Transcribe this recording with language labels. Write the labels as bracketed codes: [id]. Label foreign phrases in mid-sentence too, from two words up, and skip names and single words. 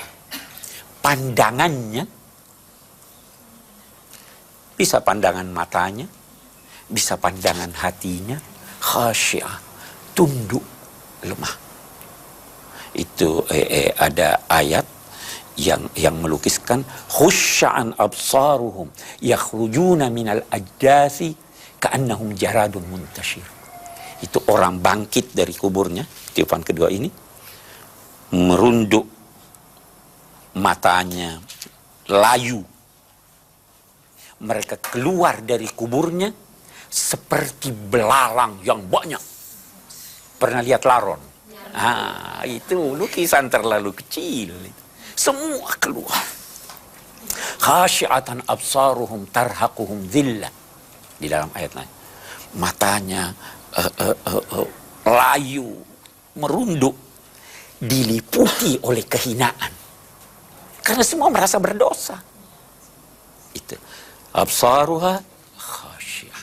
[id] Pandangannya, bisa pandangan matanya, bisa pandangan hatinya, khasyih, tunduk, lemah. Itu ada ayat yang melukiskan [ar] خشعا أبصارهم يخرجون من الأجداث كأنهم جراد منتشر. [id] Itu orang bangkit dari kuburnya, tiupan kedua ini, merunduk matanya, layu. Mereka keluar dari kuburnya seperti belalang yang banyak. Pernah lihat laron? Ah, itu lukisan terlalu kecil. Semua keluar. [ar] خاشعة أبصارهم ترهقهم ذلة. [id] Di dalam ayat lain. Matanya layu, merunduk, diliputi oleh kehinaan. Karena semua merasa berdosa. [ar] Itu. أبصارها خاشعة.